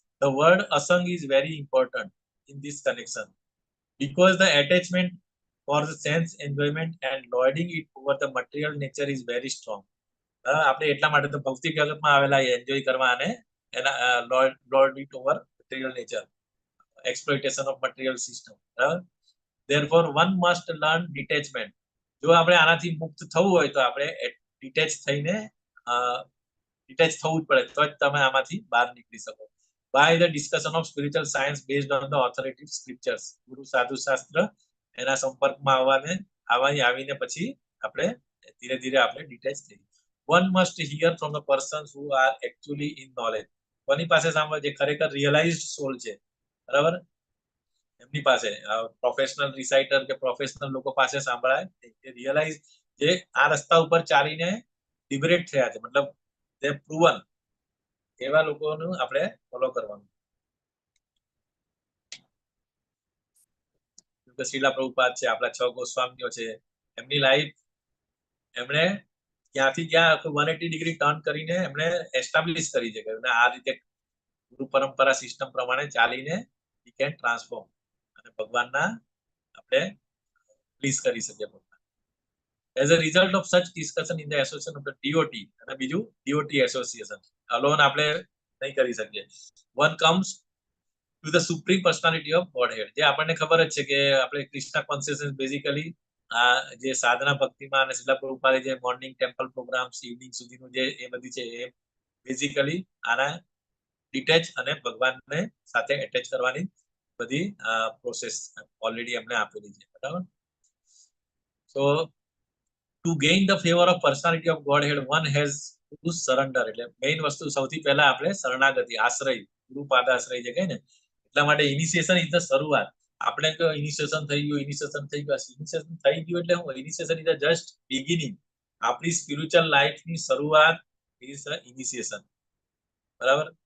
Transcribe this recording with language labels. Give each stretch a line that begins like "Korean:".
English: The word અસંગ is very important in this connection because the attachment for the sense enjoyment and lording it over the material nature is very strong.
Gujarati: આપણે એટલા માટે તો ભૌતિક જગતમાં આવેલા enjoy કરવા અને એના
English: lord it over material nature, exploitation of material system. Therefore one must learn detachment.
Gujarati: જો આપણે આનાથી મુક્ત થવું હોય તો આપણે ડિટેચ થઈને ડિટેચ થવું જ પડે, તો જ તમે આમાંથી બહાર નીકળી શકો.
English: by the discussion of spiritual science based on the authoritative scriptures.
Gujarati: ગુરુ સાધુ શાસ્ત્ર એના સંપર્કમાં આવીને પછી આપણે ધીરે ધીરે આપણે ડિટેચ થઈ.
English: one must hear from the persons who are actually in knowledge.
Gujarati: કોની પાસે સાંભળે? જે ખરેખર રિયલાઇઝડ સોલ છે, બરાબર, એમની પાસે. પ્રોફેશનલ રિસાઇટર કે પ્રોફેશનલ લોકો પાસે સાંભળાય. રિયલાઇઝ જે આ રસ્તા ઉપર ચાલીને લિબરેટ થયા છે, મતલબ તે પ્રૂવન, એવા લોકોનું આપણે ફોલો કરવાનું. શ્રીલા પ્રભુપાદ છે, આપણા 6 ગોસ્વામીઓ છે, એમની લાઈફ એમણે ક્યાંથી ક્યાં 180 ડિગ્રી ટર્ન કરીને એમણે એસ્ટાબ્લિશ કરી છે કે આ રીતે ગુરુ પરંપરા સિસ્ટમ પ્રમાણે ચાલીને વી કેન ટ્રાન્સફોર્મ અને ભગવાનના આપણે પ્લીઝ કરી શકીએ.
English: As a result of such discussion in the association of the DOT,
Gujarati: અને બીજું
English: DOT association alone
Gujarati: આપણે નહીં કરી શકીએ.
English: One comes to the supreme personality of Godhead.
Gujarati: જે આપણને ખબર જ છે કે આપણે કૃષ્ણ કોન્શિયસનેસ બેઝિકલી આ જે સાધના ભક્તિમાં અને શ્રીલા પ્રભુપાદે જે મોર્નિંગ ટેમ્પલ પ્રોગ્રામ્સ ઇવનિંગ સુધીનું જે એ બધી છે એ બેઝિકલી આના ડિટેચ અને ભગવાનને સાથે એટેચ કરવાની બધી પ્રોસેસ ઓલરેડી એમને આપેલી છે, બરાબર.
English: So to gain the favor of personality of Godhead, one has to surrender.
Gujarati: એટલે મેઇન વસ્તુ સૌથી પહેલા આપણે શરણાગતિ, આશ્રય, ગુરુપાદ આશ્રય જે કહે ને, એટલા માટે ઇનિશિયેશન ઇઝ ધ શરૂઆત. આપણે ઇનિશિયેશન થઈ ગયું ઇનિશિયેશન થઈ ગયું એટલે હું ઇનિશિયેશન ઇઝ જસ્ટ બિગિનિંગ. આપણી સ્પિરિચ્યુઅલ લાઈફની શરૂઆત ઇઝ ઇનિશિયેશન, બરાબર.